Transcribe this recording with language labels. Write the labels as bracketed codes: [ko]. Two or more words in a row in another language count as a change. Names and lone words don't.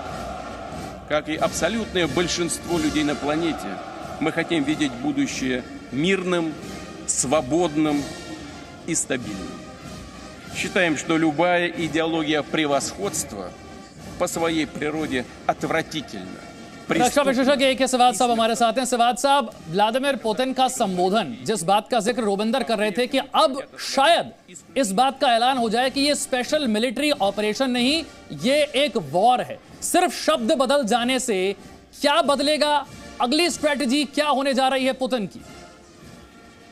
[ru] Как и абсолютное большинство людей на планете, мы хотим видеть будущее мирным, свободным и стабильным. Считаем, что любая идеология превосходства по своей природе отвратительна. [hi] रक्षा विशेषज्ञ AK सिवाज साहब हमारे साथ हैं। सिवाज साहब, व्लादिमीर पुतिन का संबोधन, जिस बात का जिक्र रोबिंदर कर रहे थे कि अब शायद इस बात का ऐलान हो जाए कि ये [en] special military operation [hi] नहीं, ये एक वॉर है। सिर्फ शब्द बदल जाने से क्या बदलेगा? अगली स्ट्रेटजी क्या होने जा रही है पुतिन की?